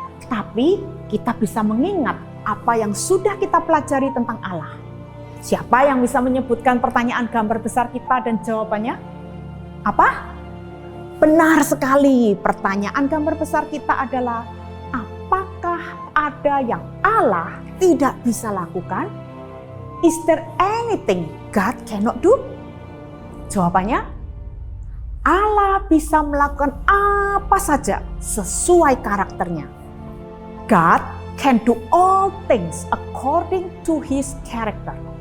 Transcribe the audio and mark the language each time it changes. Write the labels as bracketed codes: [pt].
[id] Tapi kita bisa mengingat apa yang sudah kita pelajari tentang Allah. Siapa yang bisa menyebutkan pertanyaan gambar besar kita dan jawabannya? Apa? Benar sekali, pertanyaan gambar besar kita adalah, apakah ada yang Allah tidak bisa lakukan? [en] Is there anything God cannot do? [id] Jawabannya, Allah bisa melakukan apa saja sesuai karakternya. [en] God can do all things according to his character.